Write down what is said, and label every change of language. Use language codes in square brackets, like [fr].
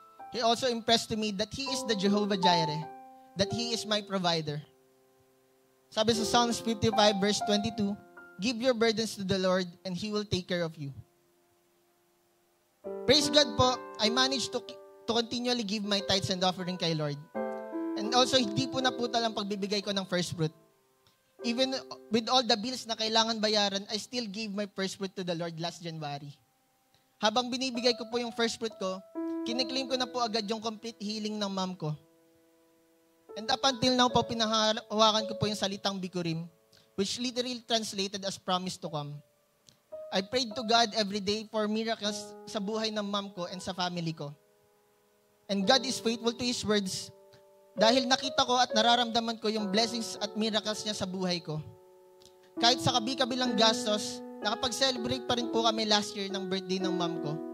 [en] He also impressed to me that He is the Jehovah Jireh, that He is my provider. Sabi sa Psalms 55 verse 22, give your burdens to the Lord and He will take care of you. Praise God po, I managed to continually give my tithes and offering kay Lord. [tl] And also, hindi po naputal ang pagbibigay ko ng first fruit. [en] Even with all the bills na kailangan bayaran, I still gave my first fruit to the Lord last January. [tl] Habang binibigay ko po yung first fruit ko, kiniklaim ko na po agad yung complete healing ng mom ko. [en] And up until now po, [tl] pinahawakan ko po yung salitang [en] Bikurim, which literally translated as promise to come. I prayed to God every day for miracles [tl] sa buhay ng mom ko [en] and sa family ko. And God is faithful to His words [tl] dahil nakita ko at nararamdaman ko yung blessings at miracles niya sa buhay ko. Kahit sa kabi-kabilang gastos, nakapag-celebrate pa rin po kami last year ng birthday ng mom ko.